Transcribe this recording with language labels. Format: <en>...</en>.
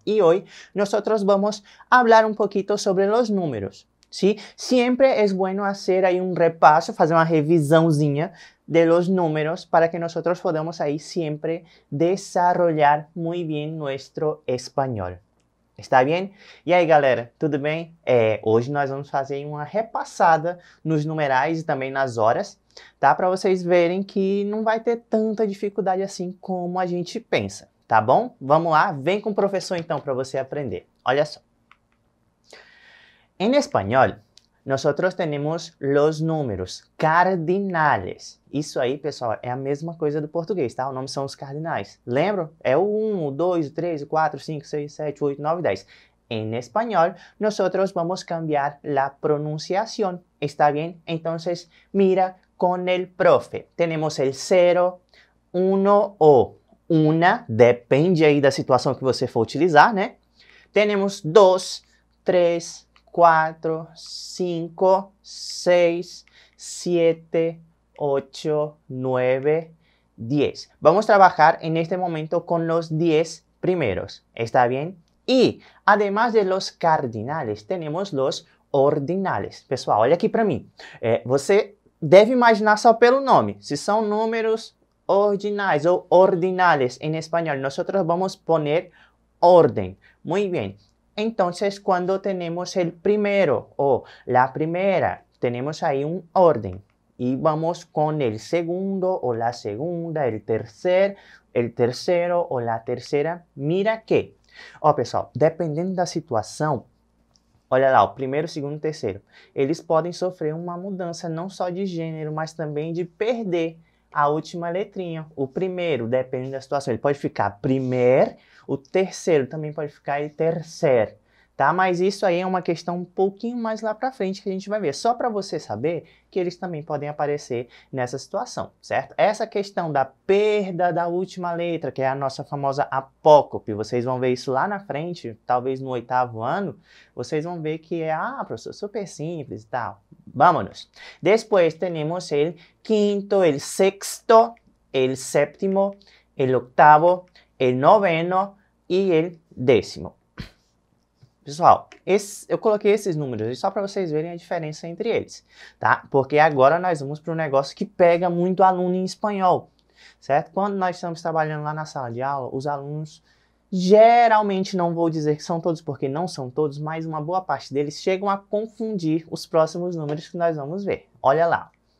<es>Y hoy nosotros vamos a hablar un poquito sobre los números. ¿Sí? Siempre es bueno hacer ahí un repaso, hacer una revisãozinha de los números para que nosotros podamos ahí siempre desarrollar muy bien nuestro español.</es> <pt>Está bem? E aí, galera, tudo bem? Hoje nós vamos fazer uma repassada nos numerais e também nas horas, tá? Para vocês verem que não vai ter tanta dificuldade assim como a gente pensa, tá bom? Vamos lá, vem com o professor então para você aprender. Olha só.</pt> <es>En español, nosotros tenemos los números cardinales.</es> <pt>Isso aí, pessoal, é a mesma coisa do português, tá? O nome são os cardinais. Lembram? É o 1, o 2, o 3, o 4, 5, 6, 7, 8, 9, 10.</pt> <es>En español, nosotros vamos a cambiar la pronunciación. ¿Está bien? Entonces, mira con el profe. Tenemos el 0, 1 o una,</es> <pt>depende aí da situação que você for utilizar, né?</pt> <es>Tenemos 2, 3, 4, 5, 6, 7, 8, 9, 10. Vamos a trabajar en este momento con los 10 primeros. ¿Está bien? Y además de los cardinales, tenemos los ordinales.</es> <pt>Pessoal, olha aqui para mim. Você deve imaginar só pelo nome. Se são números ordinais ou</pt> <es>ordinales en español, nosotros vamos a poner orden. Muy bien. Entonces, cuando tenemos el primero o la primera, tenemos ahí un orden. Y vamos con el segundo o la segunda, el tercero o la terceira. Mira que,</es> <pt>ó pessoal, dependendo da situação, olha lá, o primeiro, segundo e terceiro, eles podem sofrer uma mudança não só de gênero, mas também de perder a última letrinha. O primeiro, dependendo da situação, ele pode ficar primeiro, o terceiro também pode ficar terceiro, tá? Mas isso aí é uma questão um pouquinho mais lá pra frente que a gente vai ver. Só para você saber que eles também podem aparecer nessa situação, certo? Essa questão da perda da última letra, que é a nossa famosa apócope, vocês vão ver isso lá na frente, talvez no 8º ano, vocês vão ver que é, professor, super simples e tal.</pt> <es>Vámonos. Después tenemos el quinto, el sexto, el séptimo, el octavo, el noveno e el décimo.</es> <pt>Pessoal, eu coloquei esses números só para vocês verem a diferença entre eles, tá? Porque agora nós vamos para um negócio que pega muito aluno em espanhol, certo? Quando nós estamos trabalhando lá na sala de aula, os alunos, geralmente, não vou dizer que são todos, porque não são todos, mas uma boa parte deles chegam a confundir os próximos números que nós vamos ver. Olha lá.</pt>